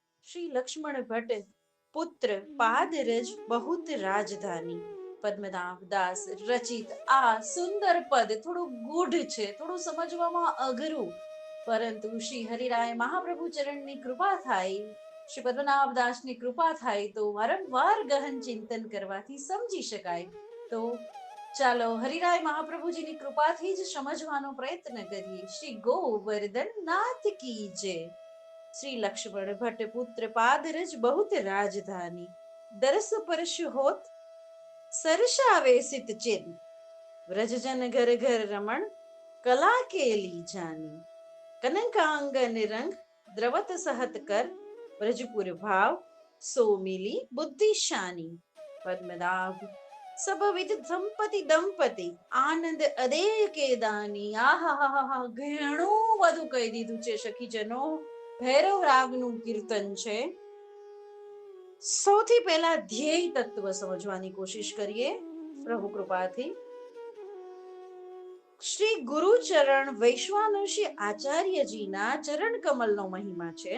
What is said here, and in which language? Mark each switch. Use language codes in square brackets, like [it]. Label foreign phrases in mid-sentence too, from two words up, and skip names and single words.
[bra] श्री लक्ष्मण भट्ट पुत्र पादरज बहुत राजधानी [gu] પદ્મનાભ દાસ રચિત આ સુંદર પદ થોડું ગૂઢ છે, થોડું સમજવામાં અઘરું, પરંતુ શ્રી હરિરાય મહાપ્રભુ ચરણની કૃપા થાય, શ્રી પદ્મનાભ દાસની કૃપા થાય તો વારંવાર ગહન ચિંતન કરવાથી સમજી શકાય. તો ચાલો હરિરાય મહાપ્રભુજીની કૃપાથી જ સમજવાનો પ્રયત્ન કરીએ. [hi] श्री गोवर्धन नाथ की जय. [bra] श्री लक्ष्मण भट्ट पुत्र पादरज बहुत राजधानी दरस परश होत सरसावे सित चिन व्रजजन घर घर रमण कला केली जानी कनकांगन रंग द्रवत सहत कर ब्रजपुर भाव सो मिली बुद्धि शानी पद्मनाभ सब विद संपति दंपति आनंद अदेय के दानी. [gu] આહા ઘણું બધું કહી દીધું છે સખીજનો. ભૈરવ રાગનું કીર્તન છે. સૌથી પહેલા ધ્યેય તત્વ સમજવાની કોશિશ કરીએ પ્રભુ કૃપાથી. શ્રી ગુરુચરણ વૈશ્વાનર્ષિ આચાર્યજીના ચરણ કમલનો મહિમા છે.